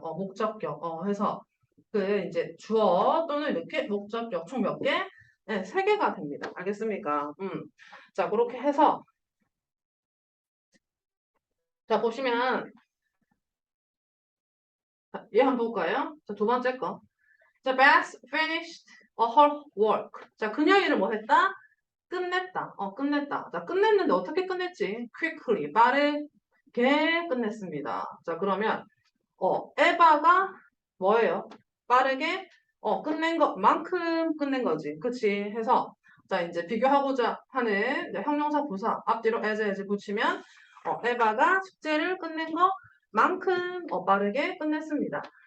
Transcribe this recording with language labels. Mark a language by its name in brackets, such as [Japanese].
[Korean] 목적격. 해서 그 이제 주어 또는 몇 개? 목적격 총 몇 개? 네, 세 개가 됩니다. 알겠습니까? 자, 그렇게 해서 자, 보시면 자, 얘 한번 볼까요? 자, 두 번째 거. [English] 자, Beth finished her work. [Korean] 자, 그녀 일을 뭐 했다? 끝냈다. 끝냈다. 자, 끝냈는데 어떻게 끝냈지? quickly, 빠르게 끝냈습니다. 자, 그러면 에바가 뭐예요? 빠르게 끝낸 것만큼 끝낸 거지. 그치? 해서 자, 이제 비교하고자 하는 이제 형용사 부사 앞뒤로 as 붙이면 에바가 숙제를 끝낸 것만큼 빠르게 끝냈습니다.